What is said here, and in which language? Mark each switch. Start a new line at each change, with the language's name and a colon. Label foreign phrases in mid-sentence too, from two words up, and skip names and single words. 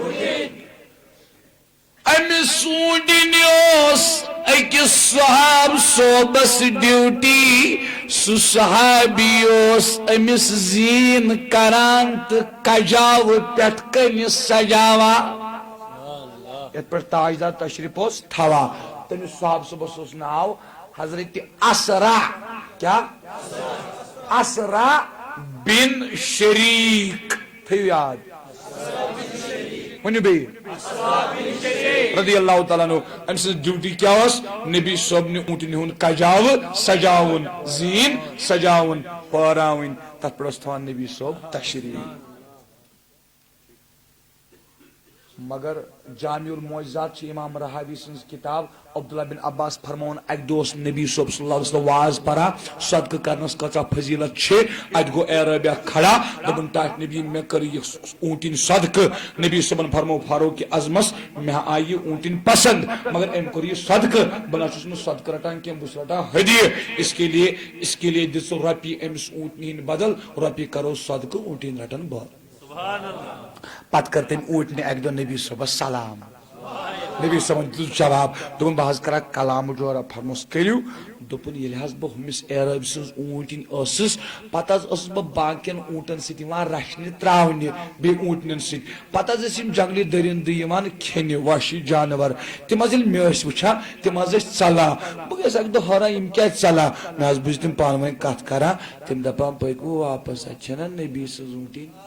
Kashmiri: امہِ ژوٗنٛٹھِنۍ اوس أکِس صحاب صوبس ڈیوٹی سُہ صحابی اوس أمِس زیٖن کران تہٕ کجاوٕ پٮ۪ٹھ کنہِ سجاوان یتھ پٮ۪ٹھ تاجدار تشریف اوس تھاوان تٔمِس صحاب صوبس اوس ناو حضرت اسرا کیا اسرا بن شریک تھٲیِو یاد ؤنِو بیٚیہِ
Arabic: رضی اللہ تعالیٰ عنہ
Kashmiri: أمۍ سٕنٛز ڈیوٹی کیٛاہ ٲس نبی صٲبنہِ اوٗنٛٹنہِ ہُنٛد کجاوٕ سجاوُن زیٖن سجاوُن پٲراوٕنۍ تتھ پٮ۪ٹھ اوس تھاوان نبی صٲب تشریٖف مگر جامع المعجزات چھِ امام رحاوی سٕنٛز کِتاب عبداللہ بن عباس فرماوُن اکہِ دۄہ اوس نبی صٲب
Arabic: صلی اللہ علیہ وسلم
Kashmiri: واز پران صدقہٕ کرنس کۭژاہ فضیلت چھِ اتہِ گوٚو اعرابی اکھ کھڑا دوٚپُن ٹاٹھ نبی مےٚ کٔر یہِ اوٗنٛٹِنۍ صدقہٕ نبی صٲبن فرموو فاروق اعظمس مےٚ آیہِ یہِ اوٗنٛٹِنۍ پسنٛد مگر أمۍ کوٚر یہِ صدقہٕ بہٕ نہ چھُس نہٕ صدقہٕ رٹان کینٛہہ بہٕ چھُس رٹان ہدیہِ
Urdu: اس کے لیے
Kashmiri: دِ ژٕ رۄپیہِ أمِس اوٗنٛٹنہِ ہِنٛدۍ بدل رۄپیہِ کرو صدقہٕ اوٗنٛٹِنۍ رٹن بہٕ پتہٕ کٔر تٔمۍ اوٗنٛٹنہِ اکہِ دۄہ نبی صٲبس سلام نبی صٲبن دیُت جواب دوٚپُن بہٕ حظ کرٕ کلامہٕ جورا فرموس کٔرِو دوٚپُن ییٚلہِ حظ بہٕ ہُمِس اعرٲبۍ سٕنٛز اوٗنٛٹِنۍ ٲسٕس پتہٕ حظ ٲسٕس بہٕ باقین اوٗنٛٹن سۭتۍ یِوان رچھنہِ تراونہِ بیٚیہِ اوٗنٛٹنٮ۪ن سۭتۍ پتہٕ حظ ٲسۍ یِم جنگلی درندٕ یِوان کھٮ۪نہِ وحشی جانور تِم حظ ییٚلہِ مےٚ ٲسۍ وٕچھان تِم حظ ٲسۍ ژلان بہٕ گٔیس اکہِ دۄہ حٲران یِم کیازِ ژلان مےٚ حظ بوٗزۍ تِم پانہٕ ؤنۍ کتھ کران تِم دپان پٔکِو واپس اتہِ چھنہ نبی سٕنٛز اوٗنٛٹِنۍ